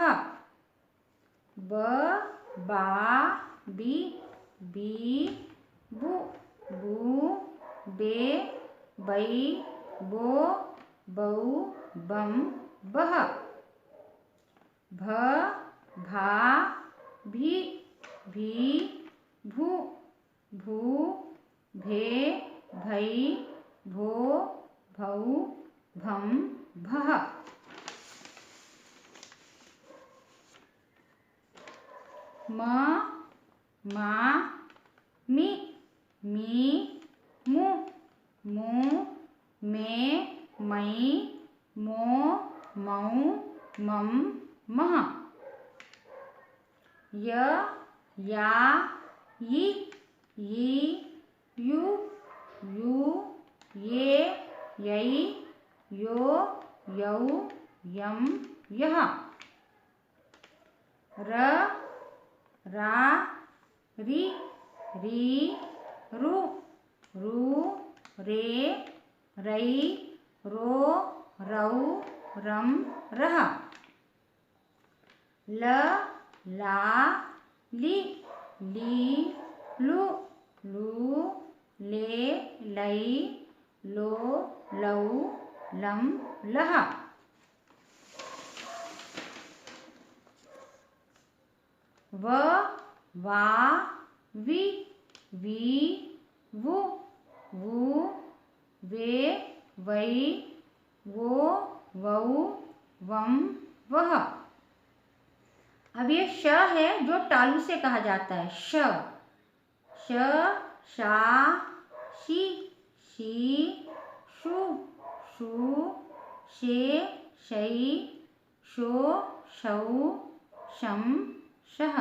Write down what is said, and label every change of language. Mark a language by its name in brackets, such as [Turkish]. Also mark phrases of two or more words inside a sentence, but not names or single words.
[Hindi] ब, बा, बी, बी, बु, बू, बे, बई, बो, बऊ, बम, बह। भ, भा, भी, भी, भू, भू, भे, भई, भो, भौ, भम, भह। म, मा, मी, मी, मु, मू, मे, मई, मो, मऊ, मम, मह। य, या, यी, यी, यू, यू, ये, यई, यो, यौ, यम, यह। र, रा, री, री, रु, रू, रे, रई, रो, रऊ, रम, रह। ल, ला, ली, ली, लू, लू, ले, लई, लो, लऊ, लम, लह। व, वा, वी, वी, वु, वू, वे, वई, वो, वऊ, वम, वह। अब ये श है जो टालू से कहा जाता है। श, श, शा, शी, शी, शु, शू, शे, शई, शो, शौ, शम, शह।